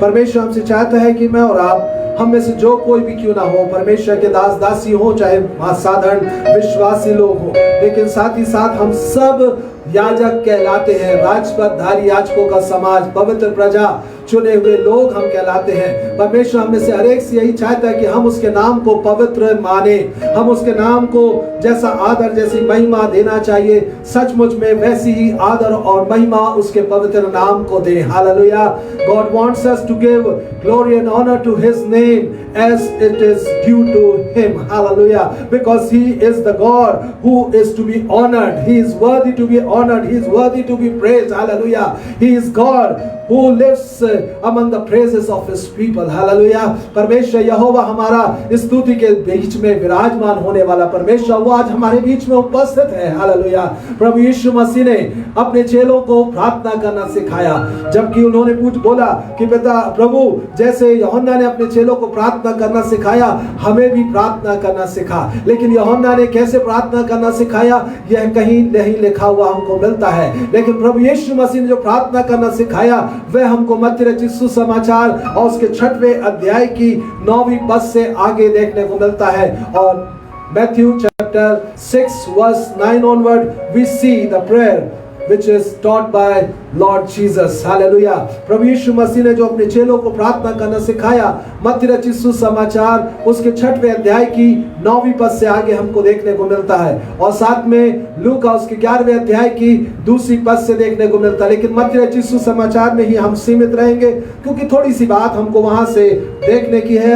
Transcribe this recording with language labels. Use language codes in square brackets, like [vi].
[hi] परमेश्वर हमसे चाहता है कि मैं और आप, हम में से जो कोई भी क्यों ना हो, परमेश्वर के दास दासी हो, चाहे साधारण विश्वासी लोग हो, लेकिन साथ ही साथ हम सब याजक कहलाते हैं, राजपदधारी याजकों का समाज, पवित्र प्रजा, चुने हुए लोग हम कहलाते हैं। परमेश्वर हमें से हर एक से यही चाहता है कि हम उसके नाम को पवित्र माने, हम उसके नाम को जैसा आदर, जैसी महिमा देना चाहिए, सचमुच में वैसी ही आदर और महिमा उसके पवित्र नाम को दें। Hallelujah. [en] God wants us to give glory and honor to his name as it is due to him. Hallelujah. Because he is the God who is to be honored. He is worthy to be honored. He is worthy to be praised. Hallelujah. He is God who lives among the praises of his people. Hallelujah. [hi] परमेश्वर यहोवा हमारा स्तुति के बीच में विराजमान होने वाला परमेश्वर, वो आज हमारे बीच में उपस्थित है। हालेलुया। प्रभु यीशु मसीह ने अपने चेलों को प्रार्थना करना सिखाया, जबकि उन्होंने पूछ बोला कि पिता प्रभु, जैसे यूहन्ना ने अपने चेलों को प्रार्थना करना सिखाया, हमें भी प्रार्थना करना सिखा। लेकिन यूहन्ना ने कैसे प्रार्थना करना सिखाया, यह कहीं नहीं लिखा हुआ हमको मिलता है। लेकिन प्रभु यीशु मसीह ने जो प्रार्थना करना सिखाया, वह हमको मत्ती रचित सुसमाचार और उसके 6वें अध्याय की 9वीं पद से आगे देखने को मिलता है। [en] और Matthew chapter 6 verse 9 onward we see the prayer which is taught by Lord Jesus. Hallelujah. [hi] प्रभु यीशु मसीह ने जो अपने चेलों को प्रार्थना करना सिखाया, मत्ती रचित सुसमाचार उसके 6वें अध्याय की 9वीं पद से आगे हमको देखने को मिलता है, और साथ में लूका उसके 11वें अध्याय की 2री पद से देखने को मिलता है। लेकिन मत्ती रचित सुसमाचार में ही हम सीमित रहेंगे, क्योंकि थोड़ी सी बात हमको वहां से देखने की है।